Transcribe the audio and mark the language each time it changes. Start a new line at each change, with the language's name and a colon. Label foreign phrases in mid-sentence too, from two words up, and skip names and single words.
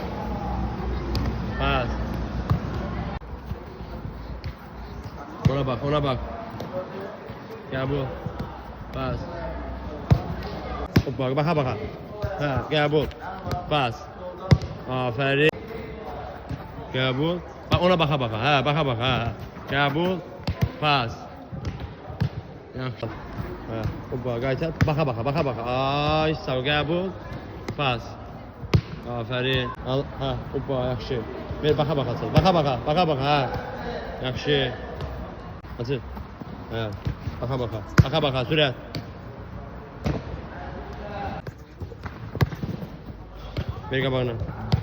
Turkish: Pas. Ona bak, ona bak. Kabul. Pas. Hoppa baka baka. Ha, kabul. Pas. Aferin. Kabul. Bak ona baka baka. Ha, baka baka. Ha. Kabul.
Azerbaijani: Pas. Yaxşı. Ha, hoppa qaytar.
Turkish: Baka baka, baka baka.
Azerbaijani: Ay, sağ ol, qəbul. Pas. Aferin. Al, ha, hoppa, yaxşı. Ver,
Turkish: baka baka
Azerbaijani: açıl.
Turkish: Baka baka, baka baka,
Azerbaijani: ha. Yaxşı. Açıl. Ha,
Turkish: baka baka. Baka baka,
Azerbaijani: sürət. Ver qabağına.